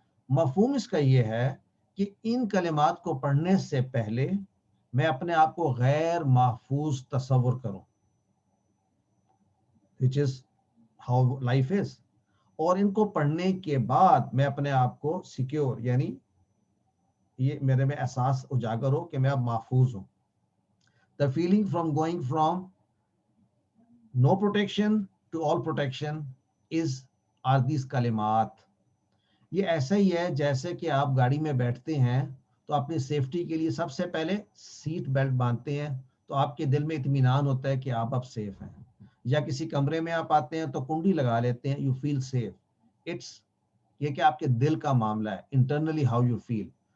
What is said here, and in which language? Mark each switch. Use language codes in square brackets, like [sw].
[ur] مفہوم اس کا یہ ہے کہ ان کلمات کو پڑھنے سے پہلے میں اپنے آپ کو غیر محفوظ تصور کروں, [en] which is how life is. [ur] اور ان کو پڑھنے کے بعد میں اپنے آپ کو سیکیور یعنی یہ میرے میں احساس اجاگر ہو کہ میں اب محفوظ ہوں. [en] The feeling from going from no protection to all protection are these کلمات. [ur] یہ ایسا ہی ہے جیسے کہ آپ گاڑی میں بیٹھتے ہیں تو اپنی سیفٹی کے لیے سب سے پہلے سیٹ بیلٹ باندھتے ہیں تو آپ کے دل میں اطمینان ہوتا ہے کہ آپ اب سیف ہیں. یا کسی کمرے میں آپ آتے ہیں تو کنڈی لگا لیتے ہیں, [en] You feel safe. [ur] اٹس یہ کہ آپ کے دل کا معاملہ ہے, [en] Internally how you feel.